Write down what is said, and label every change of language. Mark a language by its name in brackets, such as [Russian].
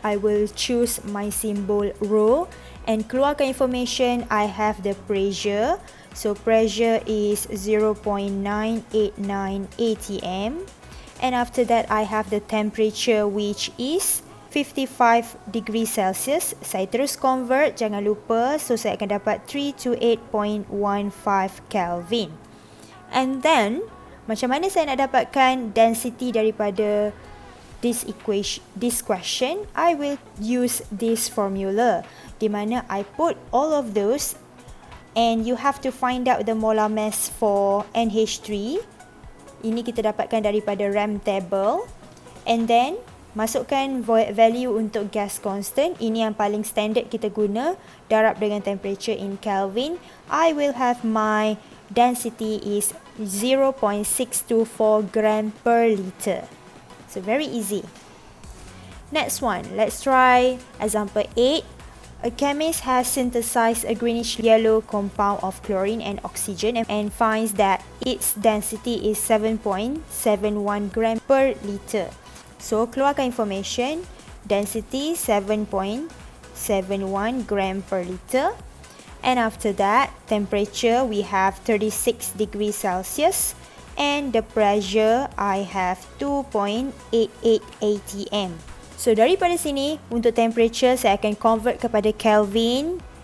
[English] I will choose my symbol rho and keluarkan information. I have the pressure. So pressure is 0.989 atm. And after that, I have the temperature, which is 55 degrees Celsius. [Malay] Saya terus convert, jangan lupa. So saya akan dapat 328.15 Kelvin. And then, macam mana saya nak dapatkan density daripada this question? [English] I will use this formula, [Malay] di mana [English] I put all of those, and you have to find out the molar mass for NH3. [Malay] Ini kita dapatkan daripada RAM table. And then, masukkan value untuk gas constant. Ini yang paling standard kita guna. Darab dengan temperature in Kelvin. [English] I will have my density is 0.624 gram per liter. So, very easy. Next one, let's try example 8. A chemist has synthesized a greenish yellow compound of chlorine and oxygen and finds that its density is 7.71 gram per liter. [Malay] So, keluarkan information. Density 7.71 gram per liter. [English] And after that, temperature we have 36 degrees Celsius. And the pressure I have 2.88 atm. [Malay] So daripada sini, untuk temperature saya akan convert kepada Kelvin.